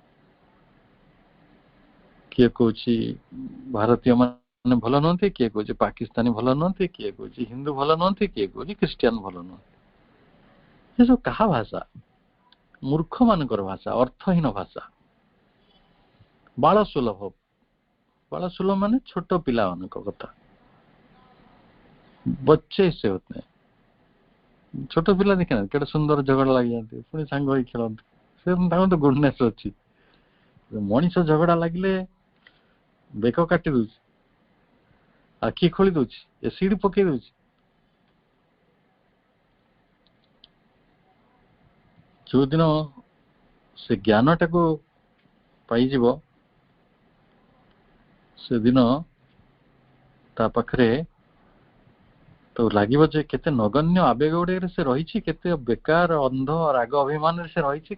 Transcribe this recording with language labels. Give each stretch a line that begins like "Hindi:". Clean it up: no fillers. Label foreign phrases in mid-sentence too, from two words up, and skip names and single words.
Odia: କିଏ କହୁଛି ଭାରତୀୟ ମାନେ ଭଲ ନୁହନ୍ତି, କିଏ କହୁଛି ପାକିସ୍ତାନୀ ଭଲ ନୁହନ୍ତି, କିଏ କହୁଛି ହିନ୍ଦୁ ଭଲ ନୁହନ୍ତି, କିଏ କହୁଛି ଖ୍ରୀଷ୍ଟିଆନ ଭଲ ନୁହନ୍ତି। ଏସବୁ କାହା ଭାଷା? ମୂର୍ଖ ମାନଙ୍କର ଭାଷା, ଅର୍ଥହୀନ ଭାଷା, ବାଳ ସୁଲଭ। ବାଳ ସୁଲଭ ମାନେ ଛୋଟ ପିଲାମାନଙ୍କ କଥା।
Hindi: ବच्चे से होते हैं।
Odia: ଛୋଟ ପିଲା ଦେଖିନା କେତେ ସୁନ୍ଦର ଝଗଡା ଲାଗିଯାନ୍ତି, ପୁଣି ସାଙ୍ଗ ହେଇ ଖେଳନ୍ତି। ସେ ତାଙ୍କର ତ ଗୁଡନେସ୍ ଅଛି। ମଣିଷ ଝଗଡା ଲାଗିଲେ ବେକ କାଟି ଦଉଛି, ଆଖି ଖୋଳି ଦଉଛି, ଏସିଡ ପକେଇ ଦଉଛି। ଯୋଉଦିନ ସେ ଜ୍ଞାନଟାକୁ ପାଇଯିବ, ସେଦିନ ତା ପାଖରେ ତ ଲାଗିବ ଯେ କେତେ ନଗଣ୍ୟ ଆବେଗ ଗୁଡିକରେ ସେ ରହିଛି, କେତେ ବେକାର ଅନ୍ଧ ରାଗ ଅଭିମାନରେ ସେ ରହିଛି।